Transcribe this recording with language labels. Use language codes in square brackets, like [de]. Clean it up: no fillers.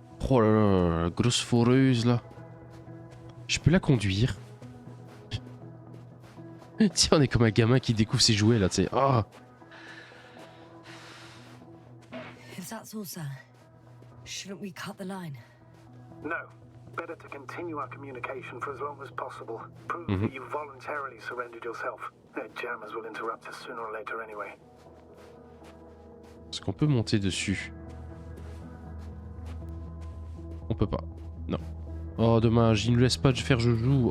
[fr] Oh là là, la grosse foreuse là. Je peux la conduire. Tiens, on est comme un gamin qui découvre ses jouets là, tu sais. Ah. [en] If that's all, sir, shouldn't we cut the line? No. Better to continue our communication for as long as possible. Prove that you voluntarily surrendered yourself. Their jammers will interrupt us sooner or later anyway. [fr] Est-ce qu'on peut monter dessus? On peut pas. Non. Oh, dommage, il ne laisse pas faire je joue.